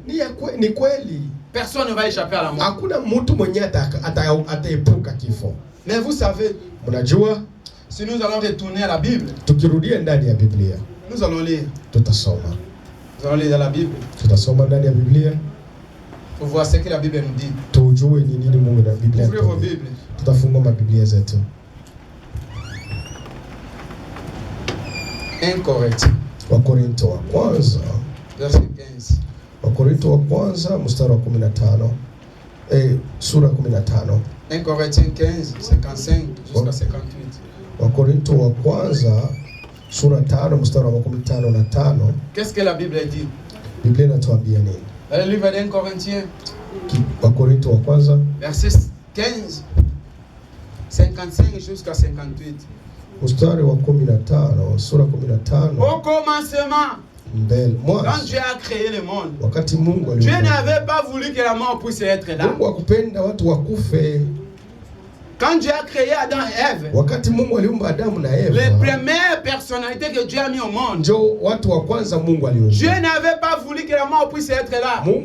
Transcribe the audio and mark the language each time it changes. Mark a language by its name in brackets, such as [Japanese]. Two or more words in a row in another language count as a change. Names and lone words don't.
[French] Personne ne va échapper à la mort. Mais vous savez, si nous allons retourner à la Bible, nous allons lire. Nous allons lire dans la Bible pour voir ce que la Bible nous dit. Ouvrez vos Bibles. 1 Corinthiens. [Swahili] Wakorintho wa kwanza [French] verset 15. [Swahili] Wakorintho wa kwanza mstari wa 15. Sura 15. [French] 1 Corinthiens 15 55 jusqu'à 58. [Swahili] Wakorintho wa kwanza sura 5 mstari wa 15. [French] Qu'est-ce que la Bible dit? [Swahili] Biblia inatuambia nini? [French] Le livre de 1 Corinthiens. [Swahili] Wakorintho wa kwanza [French] verset 15 55 jusqu'à 58. [Swahili] Mstari wa 15, sura 15. [French] Au commencement, quand Dieu a créé le monde, Dieu n'avait pas voulu que la mort puisse être là. Quand Dieu a créé Adam et Ève, les premières personnalités que Dieu a mis au monde, Dieu n'avait pas voulu que la mort puisse être là.